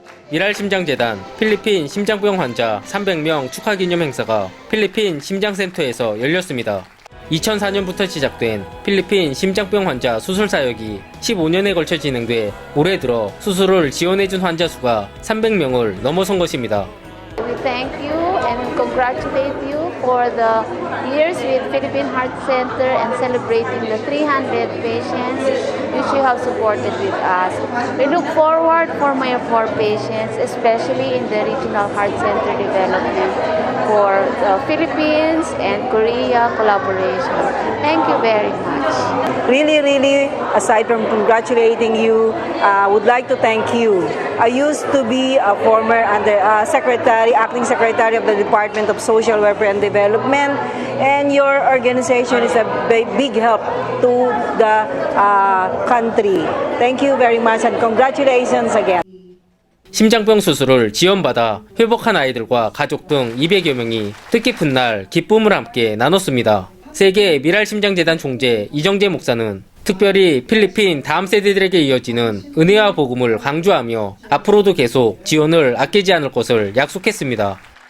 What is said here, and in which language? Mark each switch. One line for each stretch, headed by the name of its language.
Korean: 미랄 심장재단 필리핀 심장병 환자 300명 축하 기념 행사가 필리핀 심장센터에서 열렸습니다. 2004년부터 시작된 필리핀 심장병 환자 수술 사역이 15년에 걸쳐 진행돼 올해 들어 수술을 지원해준 환자 수가 300명을 넘어선 것입니다.
English: We thank you and congratulate you for the years with Philippine Heart Center and celebrating the 300 patients which you have supported with us. We look forward for more patients, especially in the regional heart center development for the Philippines and Korea collaboration. Thank you very much. Really, aside from congratulating you, I would like to thank you. I used to be a former acting secretary of the Department of Social Welfare and Development, and your organization is a big help to the country. Thank you very much and congratulations again.
Korean: 심장병 수술을 지원받아 회복한 아이들과 가족 등 200여 명이 뜻깊은 날 기쁨을 함께 나눴습니다. 세계 미랄 심장재단 총재 이정재 목사는 특별히 필리핀 다음 세대들에게 이어지는 은혜와 복음을 강조하며 앞으로도 계속 지원을 아끼지 않을 것을 약속했습니다.